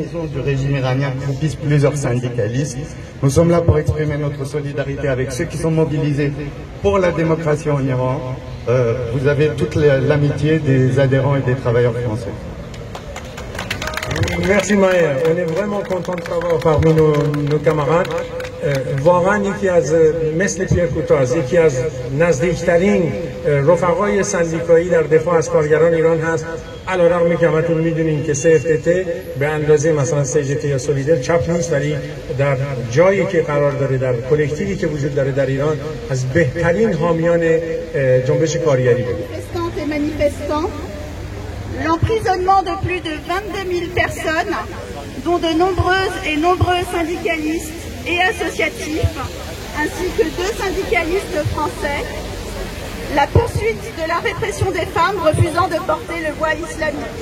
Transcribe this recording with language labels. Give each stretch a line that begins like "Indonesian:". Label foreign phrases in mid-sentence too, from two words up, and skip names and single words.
French: Du régime iranien groupisse plusieurs syndicalistes. Nous sommes là pour exprimer notre solidarité avec ceux qui sont mobilisés pour la démocratie en Iran. Vous avez toute l'amitié des adhérents et des travailleurs français. Merci Maher. On est vraiment content de travailler parmi nos camarades.
Persian: واقعا یکی از مثل پیر کوتاز یکی از نزدیکترین رفقای سندیکایی در دفاع از کارگران ایران هست. علیرغم که همتون میدونین که CFTT به اندازه مثلا CGT یا سولیدر چپ نیست، ولی در جایی که قرار داره در کلکتیوی که وجود داره در ایران از بهترین حامیان جنبش کارگری بود.
French: L'emprisonnement de plus de 22 000 personnes, dont de nombreuses et nombreux syndicalistes et associatifs, ainsi que 2 syndicalistes français, la poursuite de la répression des femmes refusant de porter le voile islamique.